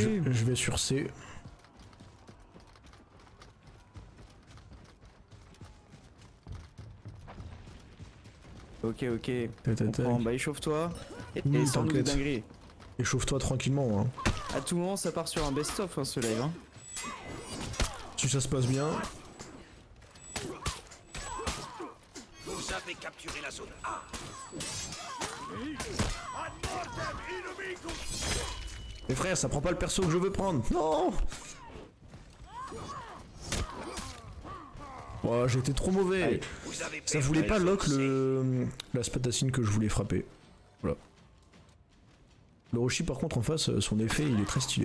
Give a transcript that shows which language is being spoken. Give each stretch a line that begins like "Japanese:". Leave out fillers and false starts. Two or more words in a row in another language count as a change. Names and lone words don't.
French: Je vais sur C. Ok, ok. Tac, tac, tac. Comprends. Bah, échauffe-toi. Et, Oui, sans nous de t'inquiète. dinguerie. Échauffe-toi tranquillement. Hein. À tout moment, ça part sur un best-of, hein, ce live. Hein. Si ça se passe bien. Vous avez capturé la zone A.
Latin: Ad mortem inumicus.
French: Mais frère, ça prend pas le perso que je veux prendre. Non. Oh, j'ai été trop mauvais. Allez. Vous avez Ça perdu voulait la pas zone lock C. la spadacine que je voulais frapper. Voilà. Le Roshi par contre en face, son effet il est très stylé.